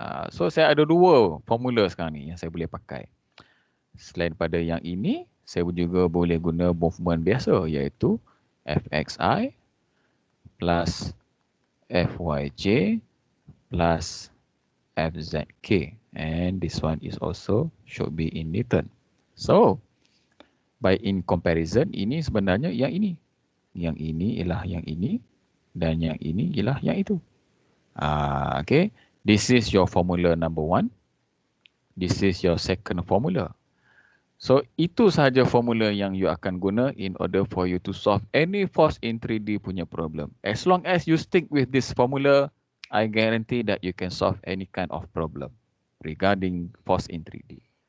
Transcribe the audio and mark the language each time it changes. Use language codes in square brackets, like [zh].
[ms] So saya ada dua formula sekarang ni yang saya boleh pakai. Selain pada yang ini, saya juga boleh guna movement biasa iaitu fxi plus fyj plus fzk. [en] And this one is also should be in Newton. So, by in comparison, [ms] ini sebenarnya yang ini. Yang ini ialah yang ini. Dan yang ini ialah yang itu. Okay. [en] This is your formula number 1. This is your second formula. So, [ms] itu sahaja formula yang you akan guna [en] in order for you to solve any force in 3D punya problem. As long as you stick with this formula, I guarantee that you can solve any kind of problem regarding force in 3D.